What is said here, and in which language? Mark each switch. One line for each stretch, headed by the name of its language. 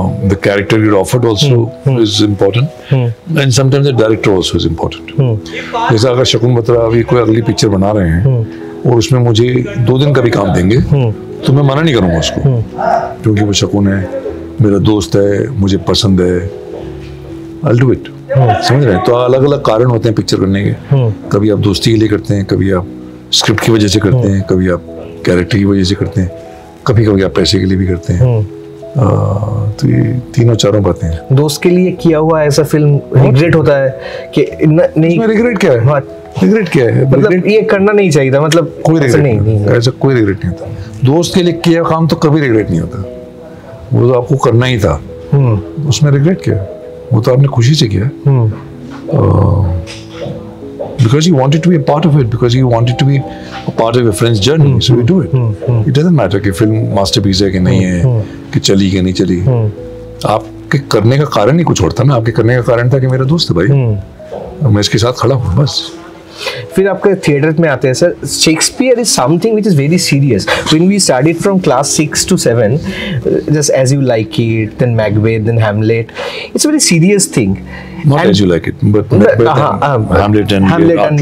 English: The character you're offered also is important, and sometimes the director also is important.
Hindi: जैसे अगर शकुन बत्रा अभी कोई अगली पिक्चर बना रहे हैं और उसमें मुझे 2 दिन का भी काम देंगे तो मैं मना नहीं करूँगा उसको, क्योंकि वो शकुन है, मेरा दोस्त है, मुझे पसंद है,
English: I'll do it.
Hindi: समझ रहे हैं? तो अलग अलग कारण होते हैं पिक्चर करने के। कभी आप दोस्ती के लिए करते हैं, कभी आप स्क्रिप्ट की वजह से करते हैं, कभी आप कैरेक्टर की वजह से करते हैं, कभी कभी आप पैसे के लिए भी करते हैं। तो ये तीनों चारों बातें हैं। दोस्त के लिए किया हुआ ऐसा फिल्म रिग्रेट होता है कि नहीं? रिग्रेट क्या है? रिग्रेट क्या है? ये करना नहीं चाहिए था, कोई रिग्रेट नहीं, ऐसा कोई रिग्रेट नहीं होता। दोस्त के लिए किया काम तो कभी रिग्रेट नहीं होता, वो तो आपको करना ही था, उसमें रिग्रेट क्या है? वो तो आपने खुशी से किया,
English: because you wanted to be a part of it, because you wanted to be a part of your friend's journey, so you do it. It doesn't matter
Hindi: कि फिल्म मास्टरपीस है कि नहीं है, कि चली कि नहीं चली. आपके करने का कारण ही कुछ और था ना. आपके करने का कारण था कि मेरा दोस्त है भाई, मैं इसके साथ खड़ा हूँ बस. फिर आपके थिएटर में आते हैं sir.
English: Shakespeare is something which is very serious. When we studied from class 6 to 7, just as you like it, then Macbeth, then Hamlet, it's very serious thing. Not as you like it, but Hamlet and